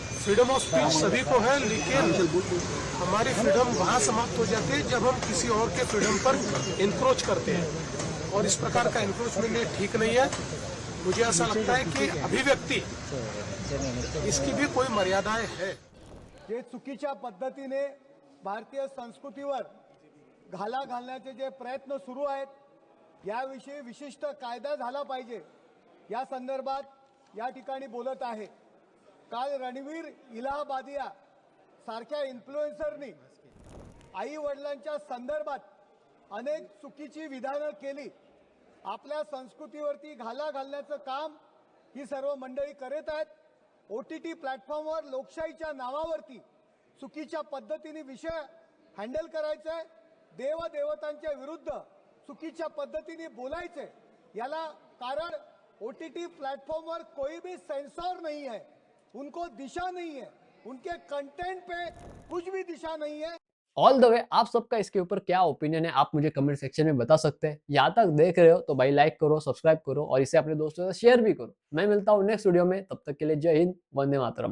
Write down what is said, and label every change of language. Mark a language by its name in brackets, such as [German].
[Hindi] Freedom of speech सभी को है, लेकिन हमारी फ्रीडम वहाँ समाप्त हो जाती है जब हम किसी और के फ्रीडम पर इंक्रोच करते हैं, और इस प्रकार का इंक्रोचमेंट ठीक नहीं है। मुझे ऐसा लगता है कि अभिव्यक्ति इसकी भी कोई मर्यादाएं है। [Marathi] जे चुकीच्या पद्धतीने भारतीय संस्कृतीवर घाला घालण्याचे जे प्रयत्न सुरू आहेत, याविषयी विशिष्ट कायदा झाला पाहिजे, या संदर्भात या ठिकाणी बोलत आहे। काल रणवीर इलाहाबादिया सारख्या इन्फ्लुएन्सरनी आई वडिलांच्या संदर्भात अनेक चुकीची विधानं केली, आपल्या संस्कृतीवरती घाला घालण्याचं काम ही सर्व मंडळी करत आहेत. OTT प्लॅटफॉर्मवर लोकशाहीच्या नावावरती चुकीच्या पद्धतीने विषय हँडल करायचा आहे. देवदेवतांच्या विरुद्ध चुकीच्या पद्धतीने बोलायचे. याला कारण [Hindi] OTT प्लेटफॉर्म कोई भी सेंसर नहीं है, उनको दिशा नहीं है, उनके कंटेंट पे कुछ भी दिशा नहीं है. ऑल द वे आप सबका इसके ऊपर क्या ओपिनियन है आप मुझे कमेंट सेक्शन में बता सकते हैं. यहाँ तक देख रहे हो तो भाई लाइक करो, सब्सक्राइब करो और इसे अपने दोस्तों से शेयर भी करो. मैं मिलता हूँ नेक्स्ट वीडियो में, तब तक के लिए जय हिंद, वंदे मातरम.